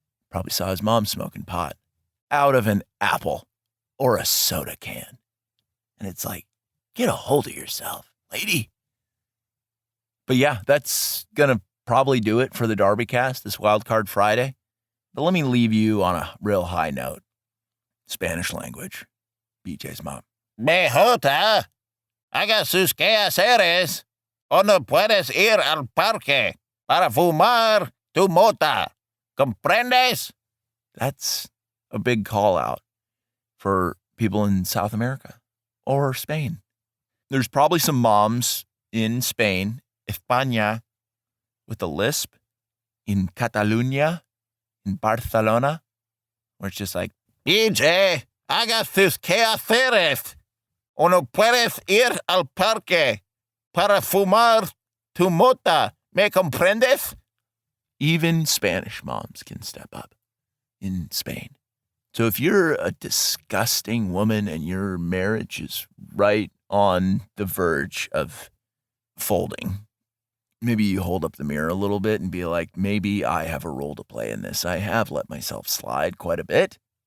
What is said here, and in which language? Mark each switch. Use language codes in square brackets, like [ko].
[en] Probably saw his mom smoking pot out of an apple or a soda can. And it's like, get a hold of yourself, lady. But yeah, that's going to probably do it for the DarbyCast this Wildcard Friday. But let me leave you on a real high note. Spanish language. BJ's mom. [es] Mejota, haga sus quehaceres o no puedes ir al parque para fumar tu mota. ¿Comprendes? [en] That's a big call out for people in South America or Spain. There's probably some moms in Spain, España, with a lisp, in Catalunya, in Barcelona, where it's just like, [es] BJ, haga sus quehaceres o no puedes ir al parque para fumar tu mota. ¿Me comprendes? [en] even Spanish moms can step up in Spain. So if you're a disgusting woman and your marriage is right on the verge of folding, maybe you hold up the mirror a little bit and be like, maybe I have a role to play in this. I have let myself slide quite a bit.